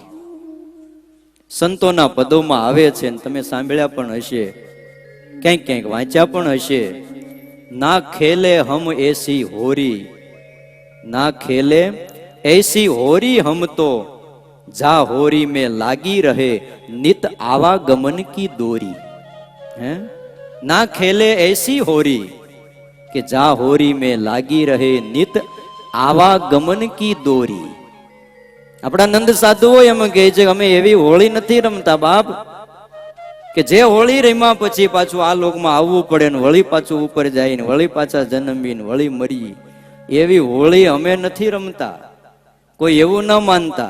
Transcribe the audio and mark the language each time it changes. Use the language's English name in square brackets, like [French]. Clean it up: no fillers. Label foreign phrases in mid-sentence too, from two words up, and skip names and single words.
[Gujarati] સંતોના પદોમાં આવે છે, તમે સાંભળ્યા પણ હશે, ક્યાંક ક્યાંક વાંચ્યા પણ હશે. [Hindi] ना खेले हम ऐसी होरी, ना खेले ऐसी होरी हम तो जा होरी में लागी रहे नित आवागमन की दोरी. है ना खेले ऐसी होरी कि जा होरी में लागी रहे नित आवागमन की दोरी. [Gujarati] આપણા નંદ સાધુઓ એમ કહે છે અમે એવી હોળી નથી રમતા બાપ કે જે હોળી રમ્યા પછી પાછું આ લોકમાં આવવું પડે ને વળી પાછું ઉપર જાય ને વળી પાછા જન્મીને વળી મરી. એવી હોળી અમે નથી રમતા. કોઈ એવું ન માનતા.